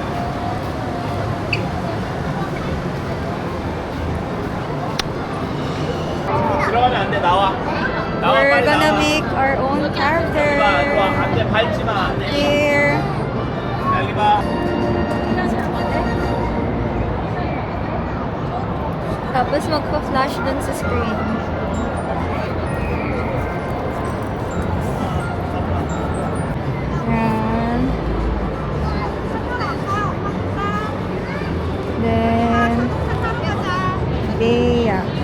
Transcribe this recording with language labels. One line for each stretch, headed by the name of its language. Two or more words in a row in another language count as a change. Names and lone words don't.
Korean: 들어가면 안 돼, 나와. 나와,
English: We're
Korean: 빨리
English: gonna
Korean: 나와.
English: make our own character.
Korean: 들어와, 안 돼, 밟지 마, 안 돼.
English: Here.
Korean: 여기 봐.
Filipino: Tapos magpa-flash dun sa screen. Yan. Then, Bea.